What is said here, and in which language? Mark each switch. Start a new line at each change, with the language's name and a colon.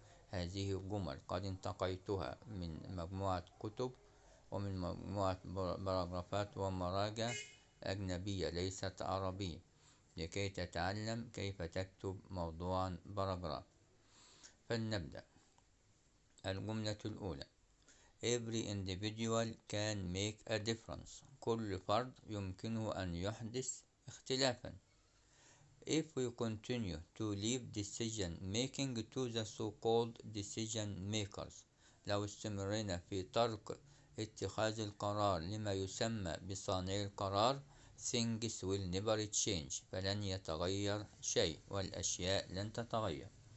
Arabic: هذه الجمل قد انتقيتها من مجموعة كتب ومن مجموعة باراجرافات ومراجع أجنبية ليست عربية، لكي تتعلم كيف تكتب موضوعا باراجراف. فلنبدأ. الجملة الأولى:
English: Every individual can make a difference.
Arabic: كل فرد يمكنه أن يحدث اختلافا.
English: If we continue to leave decision making to the so-called decision makers،
Arabic: لو استمرينا في ترك اتخاذ القرار لما يسمى بصانعي القرار،
English: things will never change،
Arabic: فلن يتغير شيء والأشياء لن تتغير.